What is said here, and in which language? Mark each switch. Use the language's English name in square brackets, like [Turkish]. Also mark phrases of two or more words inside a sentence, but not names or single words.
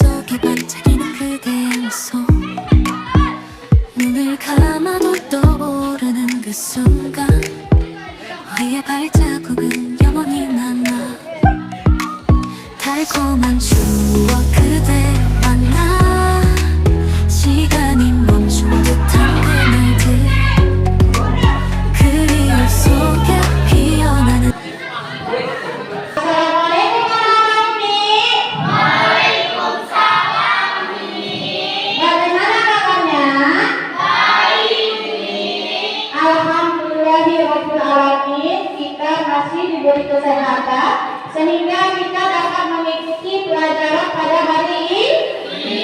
[Korean] 환하게 반짝이는 그대의 미소 눈을 감아도 떠오르는 그 순간 우리의 발자국은 영원히 남아 달콤한 추억 그대 만나 시간이 멈춘 듯한 그날들 그리움 속에 피어나는 [Indonesian] diberi kesehatan sehingga kita dapat mengikuti pelajaran pada hari ini.